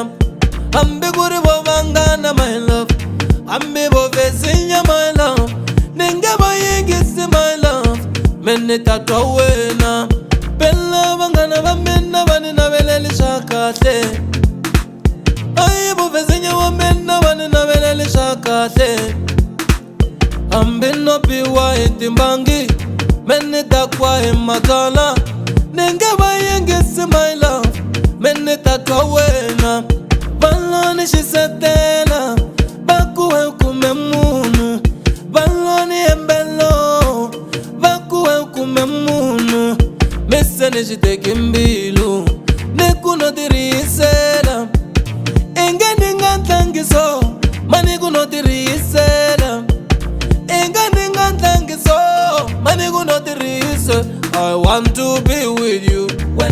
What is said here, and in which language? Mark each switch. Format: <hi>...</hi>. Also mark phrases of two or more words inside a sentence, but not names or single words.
<ts>Ambi kuri vo vangana</ts> <en>my love.</en> <ts>Ambi vo vesinya</ts> <en>my love.</en> <ts>Ninge vo yingisi</ts> <en>my love.</en> <ts>Mene tatwa wena. Bella vangana va mina vani naveleli swa kahle. Ayi vo vesinya wa mina vani naveleli swa kahle. Ambi no piwa hi timbangi. Mene takwa hi matala. Ninge va yingisi</ts> <en>my love.</en> <ts>Mene tatwa wena. Valoni xisetela vakuwe kume munhu. Valoni embelo vakuwe kume munhu. Mise ni xiteki mbilu ni kuno tirhisela. Inge ni nga tlangiso mani kuno tirhisela. Inge ni nga tlangiso mani kuno tirhisela.</ts> <en>I want to be with you.</en>